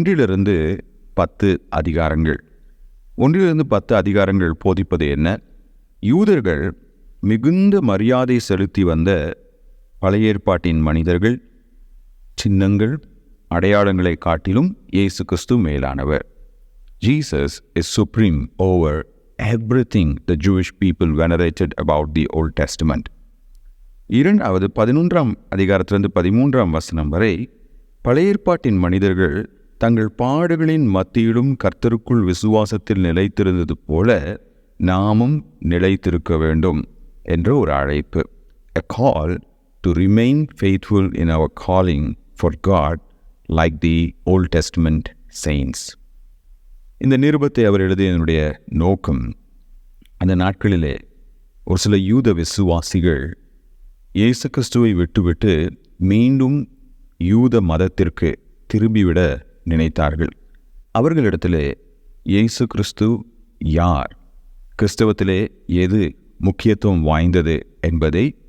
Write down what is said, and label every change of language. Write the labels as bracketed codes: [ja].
[ta] 1-10 அதிகாரங்கள். 1-10 அதிகாரங்கள் போதிப்பது என்ன? யூதர்கள் மிகுந்த மரியாதை செலுத்தி வந்த பழைய ஏற்பாட்டின் மனிதர்கள், சின்னங்கள், அடையாளங்களை காட்டிலும் இயேசு கிறிஸ்து மேலானவர். [en] Jesus is supreme over everything the Jewish people venerated about the Old Testament. [ta] 11 அதிகாரத்திலிருந்து 13 வரை பழைய ஏற்பாட்டின் மனிதர்கள் தங்கள் பாடுகளின் மத்தியிலும் கர்த்தருக்குள் விசுவாசத்தில் நிலைத்திருந்தது போல நாமும் நிலைத்திருக்க வேண்டும் என்ற ஒரு அழைப்பு. [en] A call to remain faithful in our calling for God like the Old Testament saints. [ta] இந்த நிருபத்தை அவர் எழுதியதனுடைய நோக்கம், அந்த நாட்களிலே ஒரு சில யூத விசுவாசிகள் இயேசு கிறிஸ்துவை விட்டுவிட்டு மீண்டும் யூத மதத்திற்கு திரும்பிவிட நினைத்தார்கள். அவர்களிடத்திலே இயேசு கிறிஸ்து யார், கிறிஸ்தவத்திலே எது முக்கியத்துவம் வாய்ந்தது என்பதை